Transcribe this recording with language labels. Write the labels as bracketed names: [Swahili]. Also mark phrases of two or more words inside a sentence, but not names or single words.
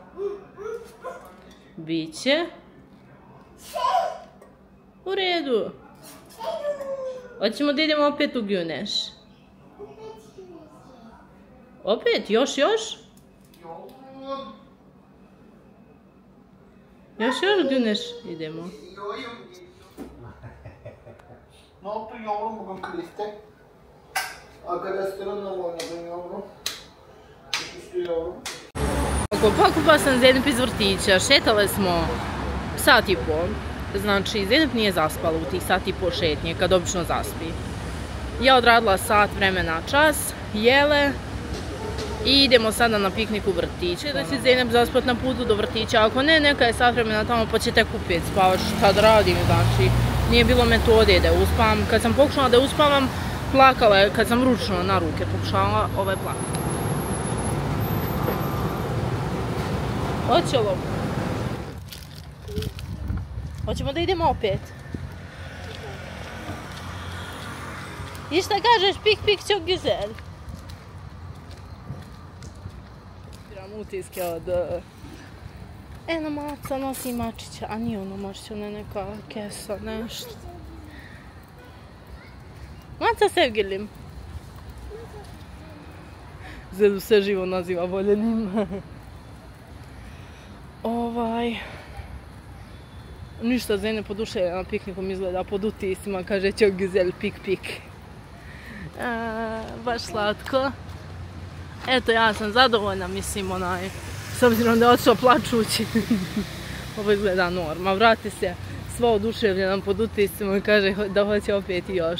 [Bosnian] Biće. U redu. Hoćemo da idemo opet u Güneš. Opet? Još? Još Güneš idemo. [Turkish] Ne yaptın yavrum bugün kuliste? Arkadaşlarınla mı oynadın yavrum? Üstü yavrum. [Bosnian] Pokupa sam Zeynep iz vrtića, šetale smo sat i pol. Znači, Zeynep nije zaspala u tih sat i pol šetnje, kad obično zaspi. Ja odradila sat vremena čas, jele i idemo sada na piknik u vrtiće. Da će Zeynep zaspat na putu do vrtića, ako ne, neka je sat vremena tamo pa će tek upet spavaš. Šta da radim, znači, nije bilo metode da je uspavam. Kad sam pokušala da je uspavam, plakala je, kad sam ručno na ruke pokušala, plakala. Hoćelo. Hoćemo da idemo opet. I šta kažeš, pik pik [Turkish] çok güzel. [Bosnian] Biram utiske od... Eno maca nosi mačića, a nije ono mačića, ne neka kesa, nešto. Maca sevgilim. Zedu se živo naziva voljenim. Ništa, Zeynep oduševljena na piknikom izgleda pod utisima, kaže [Turkish] çok güzel [Bosnian] pik pik. Baš slatko. Eto, ja sam zadovoljna, mislim, s obzirom da je otišao plačući. Ovo izgleda norma, vrati se sva oduševljena pod utisima i kaže da hoće opet i još.